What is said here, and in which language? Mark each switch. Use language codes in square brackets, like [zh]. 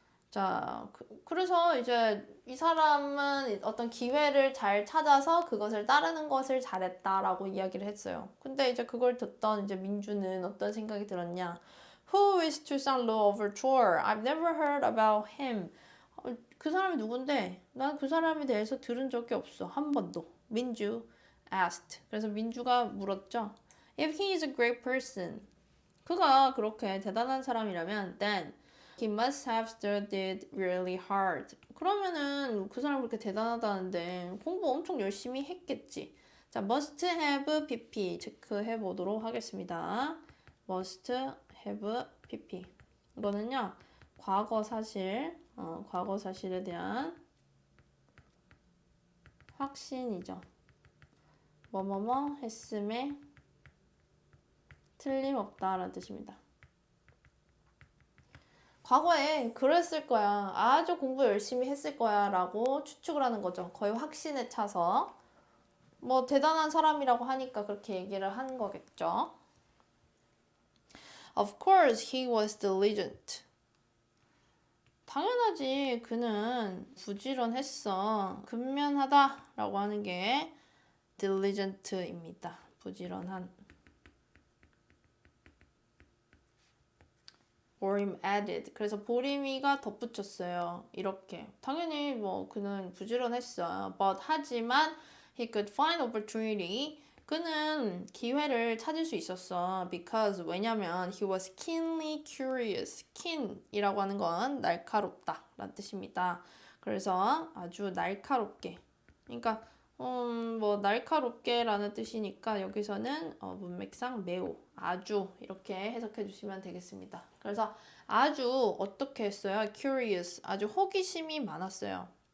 [ko] 자, 그래서 이제 이 사람은 어떤 기회를 잘 찾아서 그것을 따르는 것을 잘했다라고 이야기를 했어요. 근데 이제 그걸 듣던 이제 민주는 어떤 생각이 들었냐? [en] Who is Tucson Law Overture? I've never heard about him. [ko] 그 사람이 누군데? 난 그 사람에 대해서 들은 적이 없어. 한 번도. 민주 [en] asked. [ko] 그래서 민주가 물었죠. [en] If he is a great person. [ko] 그가 그렇게 대단한 사람이라면 [en] then he must have studied really hard. [ko] 그러면은 그 사람 그렇게 대단하다는데 공부 엄청 열심히 했겠지. 자, must have pp 체크해 보도록 하겠습니다. must have pp. 이거는요, 과거 사실, 과거 사실에 대한 확신이죠. 뭐뭐뭐 했음에 틀림없다라는 뜻입니다. 과거에 그랬을 거야. 아주 공부 열심히 했을 거야 라고 추측을 하는 거죠. 거의 확신에 차서. 뭐 대단한 사람이라고 하니까 그렇게 얘기를 한 거겠죠. [en] Of course, he was diligent. [ko] 당연하지. 그는 부지런했어. 근면하다라고 하는 게 diligent입니다. 부지런한. [en] 보림 added. [ko] 그래서 보림이가 덧붙였어요. 이렇게. 당연히 뭐 그는 부지런했어. [en] But [ko] 하지만 [en] he could find opportunity. [ko] 그는 기회를 찾을 수 있었어. [en] Because [ko] 왜냐면 [en] he was keenly curious. [ko] keen이라고 하는 건 날카롭다 라는 뜻입니다. 그래서 아주 날카롭게. 그러니까 뭐 날카롭게 라는 뜻이니까 여기서는 문맥상 매우, 아주 이렇게 해석해 주시면 되겠습니다. 그래서 아주 어떻게 했어요? curious, 아주 호기심이 많았어요.